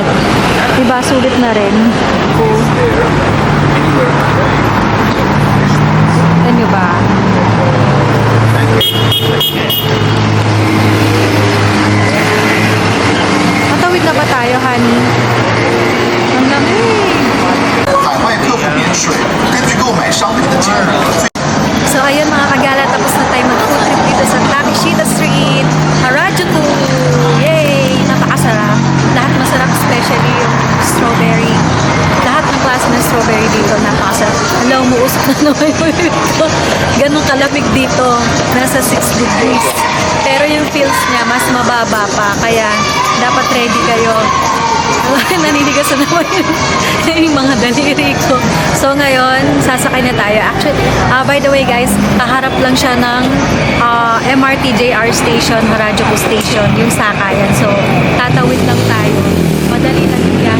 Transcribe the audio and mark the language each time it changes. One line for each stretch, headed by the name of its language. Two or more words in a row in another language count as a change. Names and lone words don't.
Filipino: Diba, sulit na rin. Ano ba? Matawid na ba tayo, honey? Ang lamig.
Chinese: 海外客户免税，根据购买商品的金额。
Filipino: So ayun mga kagala, tapos na tayo mag-
English: food trip
Filipino: dito sa Takeshita Street, Harajuku. Yay! Napakasarap. Lahat masarap, especially yung strawberry. Lahat ng klase ng strawberry dito, napakasarap. Alam, umuusap na naman yung dito. Ganun kalamig dito. Nasa 6 degrees. Pero yung feels niya mas mababa pa. Kaya dapat ready kayo. Naninigas na naman yung mga daliri ko. So ngayon, sasakay na tayo.
English: Actually, by the way guys,
Filipino: kaharap lang siya ng MRT JR station, Harajuku station, yung sakayan. So, tatawid lang tayo. Madali lang